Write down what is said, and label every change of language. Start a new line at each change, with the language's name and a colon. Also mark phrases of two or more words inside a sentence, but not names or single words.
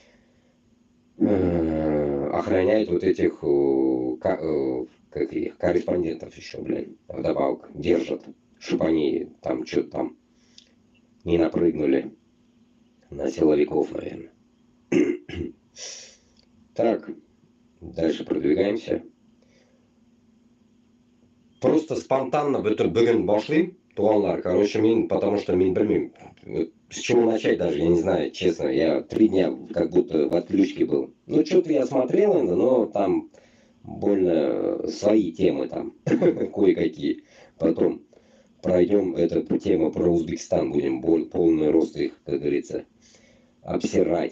Russian: охраняют вот этих как их, корреспондентов еще, блин, вдобавок держат, чтобы они там что-то там не напрыгнули на силовиков, наверное. Так, дальше продвигаемся. Просто спонтанно
Bashkir: бүгін башлайым, туғанлар.
Russian: Короче, потому что
Bashkir: мен білмеймін,
Russian: с чего начать даже, я не знаю, честно. Я 3 дня как будто в отключке был. Ну, что-то я смотрел, но там больно свои темы там, кое-какие. Потом пройдем эту тему про Узбекистан, будем полный рост их, как говорится, обсирать.